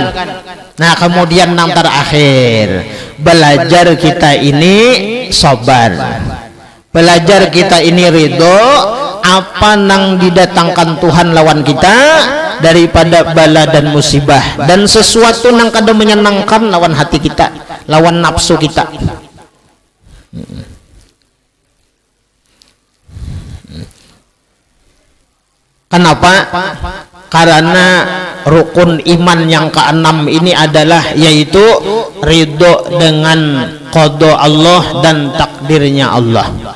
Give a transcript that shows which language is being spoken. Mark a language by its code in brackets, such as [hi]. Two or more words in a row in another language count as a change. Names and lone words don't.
[bjn] Nah, kemudian yang terakhir, belajar kita ini sabar, belajar kita ini ridho apa nang didatangkan Tuhan lawan kita daripada bala dan musibah, dan sesuatu nang kada menyenangkan lawan hati kita, lawan nafsu kita. [id] Kenapa? karena rukun iman yang keenam ini adalah yaitu ridho dengan qada Allah dan takdirnya Allah.